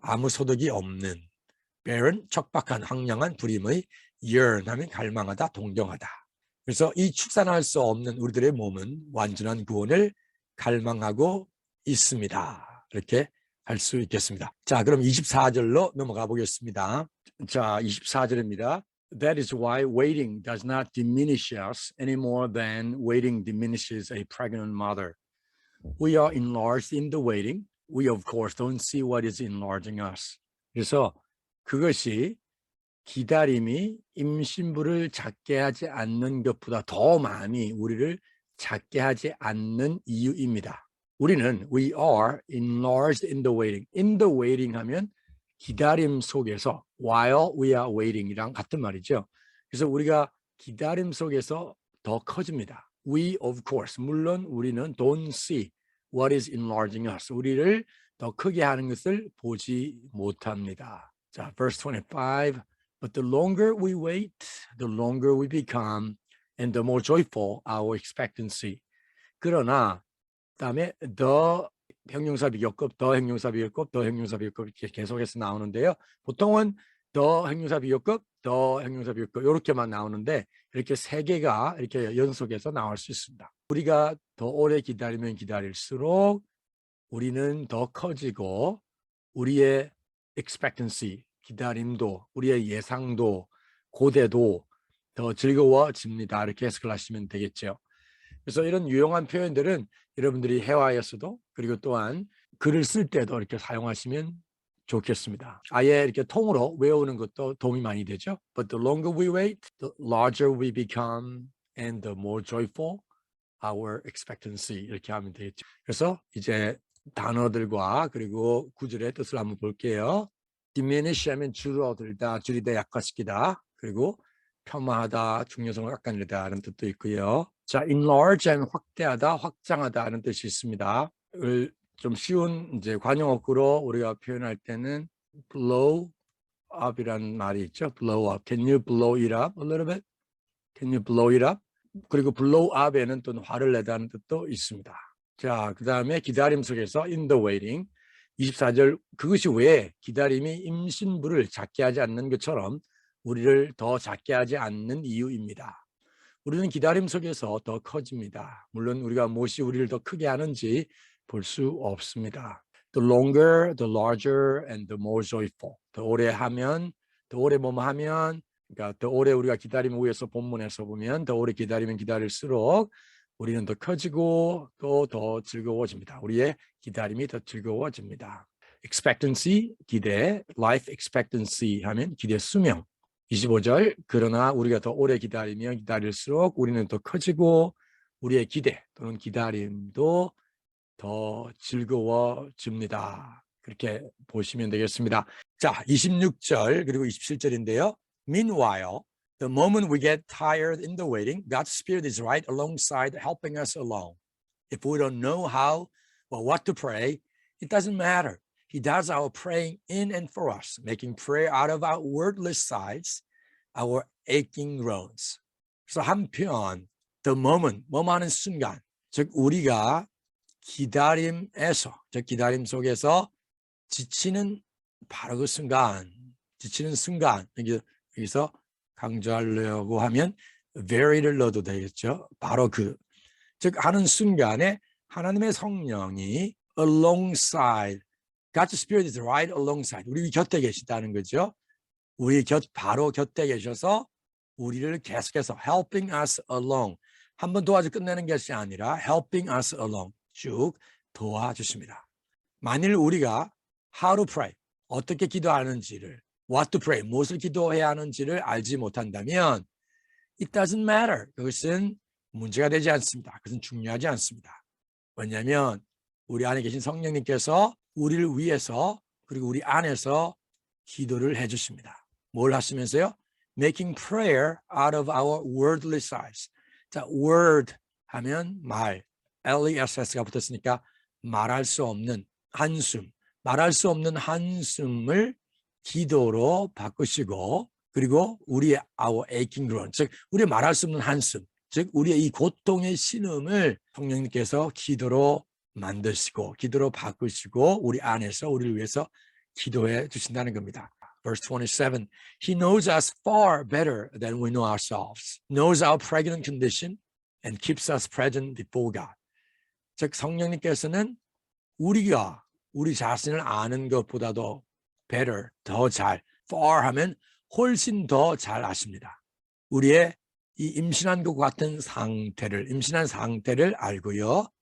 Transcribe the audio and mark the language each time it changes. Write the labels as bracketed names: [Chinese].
[Korean] 아무 소득이 없는, barren 척박한, 황량한, 불임의, yearn 하면 갈망하다, 동경하다. 그래서 이 축산할 수 없는 우리들의 몸은 완전한 구원을 갈망하고 있습니다. 이렇게 할 수 있겠습니다. 자, 그럼 24절로 넘어가 보겠습니다. 자, 24절입니다. [English] That is why waiting does not diminish us any more than waiting diminishes a pregnant mother. We are enlarged in the waiting. We of course don't see what is enlarging us. [Korean] 그래서 그것이 기다림이 임신부를 작게 하지 않는 것보다 더 많이 우리를 작게 하지 않는 이유입니다. 우리는 [English] we are enlarged in the waiting. in the waiting [Korean] 하면 기다림 속에서 [English] while we are waiting이랑 [Korean] 같은 말이죠. 그래서 우리가 기다림 속에서 더 커집니다. [English] We of course, [Korean] 물론 우리는 [English] don't see what is enlarging us. [Korean] 우리를 더 크게 하는 것을 보지 못합니다. [English] 자, verse 25. But the longer we wait, the longer we become, and the more joyful our expectancy. [Korean] 그러나 그다음에 the 형용사 비교급, the 형용사 비교급, the 형용사 비교급 이렇게 계속해서 나오는데요. 보통은 the 형용사 비교급, the 형용사 비교급 이렇게만 나오는데 이렇게 세 개가 이렇게 연속해서 나올 수 있습니다. 우리가 더 오래 기다리면 기다릴수록 우리는 더 커지고 우리의 expectancy, 기다림도, 우리의 예상도, 고대도 더 즐거워집니다. 이렇게 해석을 하시면 되겠죠. 그래서 이런 유용한 표현들은 여러분들이 회화에서도 그리고 또한 글을 쓸 때도 이렇게 사용하시면 좋겠습니다. 아예 이렇게 통으로 외우는 것도 도움이 많이 되죠. [English] But the longer we wait, the larger we become and the more joyful our expectancy [Korean] 이렇게 하면 되겠죠. 그래서 이제 단어들과 그리고 구절의 뜻을 한번 볼게요. diminish 하면 줄어들다, 줄이다, 약화시키다. 그리고 폄하하다, 중요성을 깎아내리다 하는 뜻도 있고요. 자, enlarge 하면 확대하다, 확장하다 하는 뜻이 있습니다. 좀 쉬운 이제 관용어구로 우리가 표현할 때는 blow up이라는 말이 있죠. [English] blow up. Can you blow it up a little bit? Can you blow it up? [Korean] 그리고 blow up에는 또 화를 내다는 뜻도 있습니다. 자, 그 다음에 기다림 속에서 [English] in the waiting. [Korean] 24절, 그것이 왜 기다림이 임신부를 작게 하지 않는 것처럼 우리를 더 작게 하지 않는 이유입니다. 우리는 기다림 속에서 더 커집니다. 물론 우리가 무엇이 우리를 더 크게 하는지 볼 수 없습니다. [English] The longer, the larger, and the more joyful. [Korean] 더 오래 하면, 더 오래 뭐뭐 하면, 그러니까 더 오래 우리가 기다림 위해서 본문에서 보면 더 오래 기다리면 기다릴수록 우리는 더 커지고 또 더 즐거워집니다. 우리의 기다림이 더 즐거워집니다. expectancy, 기대, life expectancy 하면 기대 수명. 25절, 그러나 우리가 더 오래 기다리면 기다릴수록 우리는 더 커지고 우리의 기대 또는 기다림도 더 즐거워집니다. 그렇게 보시면 되겠습니다. 자, 26절 그리고 27절인데요. [English] Meanwhile, the moment we get tired in the waiting, God's Spirit is right alongside helping us along. If we don't know how or what to pray, it doesn't matter. He does our praying in and for us, making prayer out of our wordless sighs, our aching groans. [Korean] 그래서 한편 [English] the moment, [Korean] 뭐하는 순간, 즉 우리가 기다림에서, 즉 기다림 속에서 지치는 바로 그 순간, 지치는 순간, 여기서 강조하려고 하면 very를 넣어도 되겠죠. 바로 즉 하는 순간에 하나님의 성령이 alongside, [English] God's Spirit is right alongside, [Korean] 우리 곁에 계시다는 거죠. 우리 바로 곁에 계셔서 우리를 계속해서 [English] helping us along, [Korean] 한번 도와줘 끝내는 것이 아니라 helping us along, 쭉 도와주십니다. 만일 우리가 how to pray, 어떻게 기도하는지를, what to pray, 무엇을 기도해야 하는지를 알지 못한다면 [English] it doesn't matter. [Korean] 그것은 문제가 되지 않습니다. 그것은 중요하지 않습니다. 왜냐하면 우리 안에 계신 성령님께서 우리를 위해서 그리고 우리 안에서 기도를 해주십니다. 뭘 하시면서요? [English] Making prayer out of our wordless sighs. [Korean] 자, word 하면 말, L-E-S-S가 붙었으니까 말할 수 없는 한숨, 말할 수 없는 한숨을 기도로 바꾸시고, 그리고 우리의 [English] our aching groan, [Korean] 즉 우리의 말할 수 없는 한숨, 즉 우리의 이 고통의 신음을 성령님께서 기도로 만드시고 기도로 바꾸시고 우리 안에서 우리를 위해서 기도해 주신다는 겁니다. [English] Verse 27, He knows us far better than we know ourselves, knows our pregnant condition and keeps us present before God. [Korean] 즉 성령님께서는 우리가 우리 자신을 아는 것보다도 better, 더 잘, far 하면 훨씬 더 잘 아십니다. 우리의 이 임신한 것 같은 상태를, 임신한 상태를 알고요.